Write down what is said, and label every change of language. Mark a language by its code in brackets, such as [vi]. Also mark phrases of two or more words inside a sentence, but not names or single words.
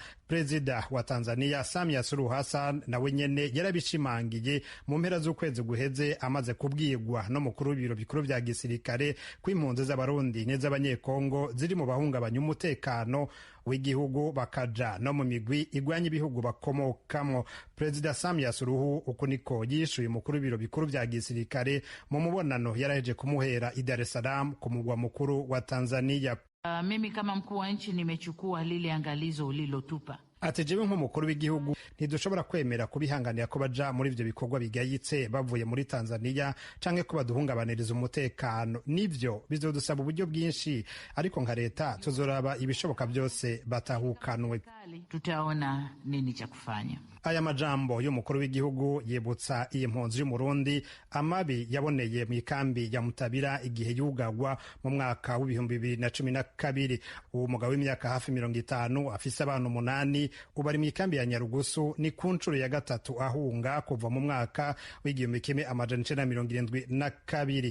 [rn] Perezida wa Tanzania Samia Suluhu Hassan nawe nyene yarabishimangiye mu mpera z'ukwezi guheze, amaze kubwirwa no mukuru w'ibiro bikuru vya gisirikare ko impunzi z'abarundi n'iz'abanyekongo ziri mu bahungabanya umutekano w'igihugu bakaja no mu migwi igwanya ibihugu bakomokamo. Perezida Samia Suluhu uko niko yishuye umukuru w'ibiro bikuru vya gisirikare mu mubonano yaraheje kumuhera i Dar es Salaam ku mugwa mukuru wa Tanzania. [sw] Mimi kama mkuu wa nchi nimechukua lile angalizo ulilotupa. [rn] Ati jewe nk'umukuru w'igihugu ntidushobora kwemera kubihanganira ko baja muri ivyo bikorwa bigayitse bavuye muri Tanzania canke ko baduhungabaniriza umutekano. Nivyo bizodusaba uburyo bwinshi, ariko nka leta tuzoraba ibishoboka byose batahukanwe. [sw] Tutaona nini cha kufanya. [rn] Aya majambo y'umukuru w'igihugu yibutsa iyi mpunzi y'umurundi amabi yaboneye mu ikambi ya Mutabira igihe yugagwa mu mwaka w'ibihumbi 2012. Uwo mugabo w'imyaka hafi 50 afise abantu 8 ubu ari mu ikambi ya Nyarugusu, ni ku nshuro ya gatatu ahunga kuva mu mwaka w'igihumbi 1972.